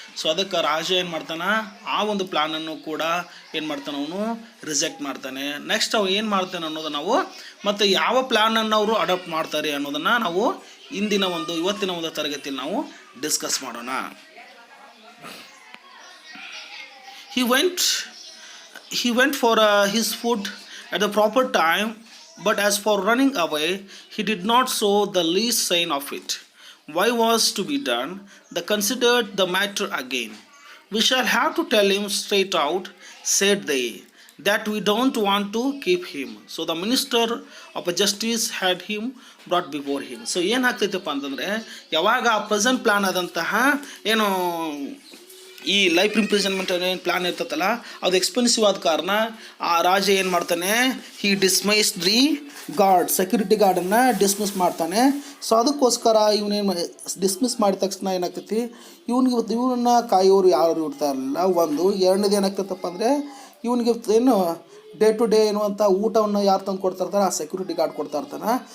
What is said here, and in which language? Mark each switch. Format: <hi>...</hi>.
<kn>So ಅದಕ್ಕೆ ರಾಜ ಏನು ಮಾಡ್ತಾನೆ, ಆ ಒಂದು ಪ್ಲಾನನ್ನು ಕೂಡ ಏನು ಮಾಡ್ತಾನೆ, ಅವನು ರಿಜೆಕ್ಟ್ ಮಾಡ್ತಾನೆ. ನೆಕ್ಸ್ಟ್ ಅವು ಏನು ಮಾಡ್ತಾನೆ ಅನ್ನೋದು ನಾವು ಮತ್ತು ಯಾವ ಪ್ಲ್ಯಾನನ್ನು ಅವರು ಅಡಾಪ್ಟ್ ಮಾಡ್ತಾರೆ ಅನ್ನೋದನ್ನು ನಾವು ಇವತ್ತಿನ ಒಂದು ತರಗತಿಯಲ್ಲಿ ನಾವು ಡಿಸ್ಕಸ್ ಮಾಡೋಣ.</kn> <en>He went for his food at the proper time, but as for running away, he did not show the least sign of it. Why was to be done? They considered the matter again. We shall have to tell him straight out, said they, that we don't want to keep him. So the minister of justice had him brought before him.</en> <kn>So ಏನಾಗ್ತೈತಪ್ಪ ಅಂತಂದರೆ, ಯಾವಾಗ ಆ present plan ಆದಂತಹ ಏನು ಈ life imprisonment ಏನು plan ಇರ್ತೈತಲ್ಲ, ಅದು expensive ಆದ ಕಾರಣ ಆ ರಾಜ ಏನು ಮಾಡ್ತಾನೆ,</kn> <en>he dismiss the guard,</en> <kn>security garden dismiss ಮಾಡ್ತಾನೆ. ಸೊ ಅದಕ್ಕೋಸ್ಕರ ಇವನೇನು ಡಿಸ್ಮಿಸ್ ಮಾಡಿದ ತಕ್ಷಣ ಏನಾಗ್ತೈತಿ, ಇವನನ್ನು ಕಾಯೋರು ಯಾರು ಇರ್ತಾರಲ್ಲ, ಒಂದು ಎರಡನೇದು ಏನಾಗ್ತೈತಪ್ಪ ಅಂದರೆ, ಇವನಿಗೆ ಏನು ಡೇ ಟು ಡೇ ಎನ್ನುವಂಥ ಊಟವನ್ನು ಯಾರು ತಂದು ಕೊಡ್ತಾ ಇರ್ತಾರೆ, ಆ ಸೆಕ್ಯೂರಿಟಿ ಗಾರ್ಡ್ ಕೊಡ್ತಾ ಇರ್ತಾನೆ.</kn>